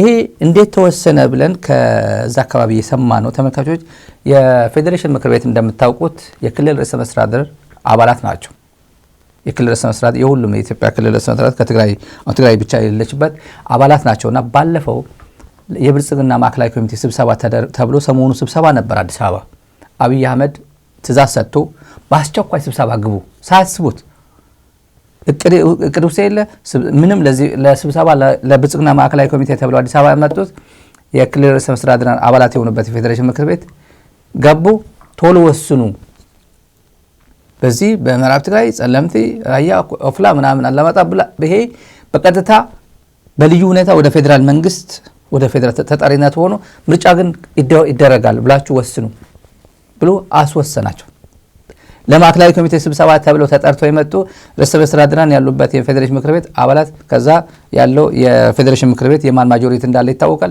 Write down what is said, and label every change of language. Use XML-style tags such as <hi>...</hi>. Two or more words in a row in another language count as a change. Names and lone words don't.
<am>እንዴት ተወሰነ ብለን ከዛ አካባቢ የሰማ ነው ተመልካቾች። የፌዴሬሽን ምክር ቤት እንደምታውቁት የክልል ርዕሰ መስተዳድር አባላት ናቸው። የክልል ርዕሰ መስተዳድር የሁሉም የኢትዮጵያ ክልል ርዕሰ መስተዳድር ከትግራይ ብቻ የሌለችበት አባላት ናቸውና ባለፈው የብልጽግና ማዕከላዊ ኮሚቴ ስብሰባ ተብሎ ሰሞኑ ስብሰባ ነበር አዲስ አበባ። አብይ አህመድ ትእዛዝ ሰጥቶ በአስቸኳይ ስብሰባ ግቡ ሳያስቡት እቅድ ውስጥ የለ ምንም ለስብሰባ ለብልጽግና ማዕከላዊ ኮሚቴ ተብሎ አዲስ አበባ መጡት። የክልል ርዕሰ መስተዳድር አባላት የሆኑበት የፌዴሬሽን ምክር ቤት ገቡ። ቶሎ ወስኑ። በዚህ በምዕራብ ትግራይ ጸለምቲ፣ ራያ፣ ኦፍላ ምናምን አላማጣ ብላ ይሄ በቀጥታ በልዩ ሁኔታ ወደ ፌዴራል መንግስት ወደ ፌዴራል ተጠሪነት ሆኖ ምርጫ ግን ይደረጋል ብላችሁ ወስኑ ብሎ አስወሰናቸው። ለማዕከላዊ ኮሚቴ ስብሰባ ተብለው ተጠርተው የመጡ ርዕሰ መስተዳድራን ያሉበት የፌዴሬሽን ምክር ቤት አባላት ከዛ ያለው የፌዴሬሽን ምክር ቤት የማን ማጆሪቲ እንዳለ ይታወቃል።</am>